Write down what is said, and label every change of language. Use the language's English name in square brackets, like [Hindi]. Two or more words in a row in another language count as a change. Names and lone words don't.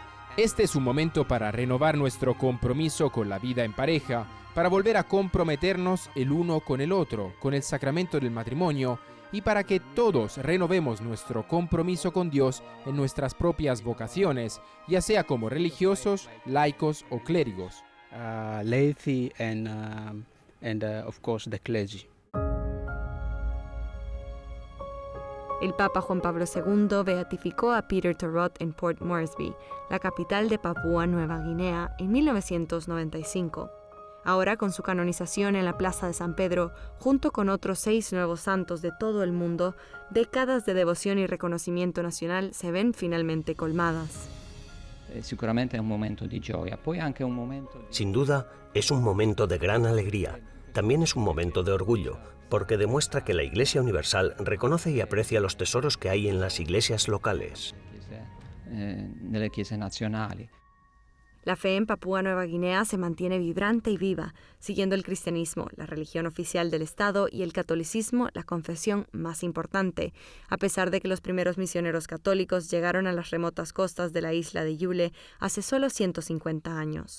[Spanish] Este es un momento para renovar nuestro compromiso con la vida en pareja, para volver a comprometernos el uno con el otro, con el sacramento del matrimonio, y para que todos renovemos nuestro compromiso con Dios en nuestras propias vocaciones, ya sea como religiosos, laicos o clérigos. [English] Laity and of course the clergy. [Spanish] El Papa Juan Pablo II beatificó a Peter Torot en Port Moresby, la capital de Papúa Nueva Guinea, en 1995. Ahora, con su canonización en la Plaza de San Pedro, junto con otros 6 nuevos santos de todo el mundo, décadas de devoción y reconocimiento nacional se ven finalmente colmadas. [Italian] Sicuramente es un momento di gioia, poi anche un momento... [Spanish] Sin duda, es un momento de gran alegría. También es un momento de orgullo, porque demuestra que la Iglesia Universal reconoce y aprecia los tesoros que hay en las iglesias locales. [Italian] Nelle chiese nazionali. [Spanish] La fe en Papúa Nueva Guinea se mantiene vibrante y viva, siguiendo el cristianismo, la religión oficial del Estado, y el catolicismo, la confesión más importante, a pesar de que los primeros misioneros católicos llegaron a las remotas costas de la isla de Jubileo hace solo 150 años.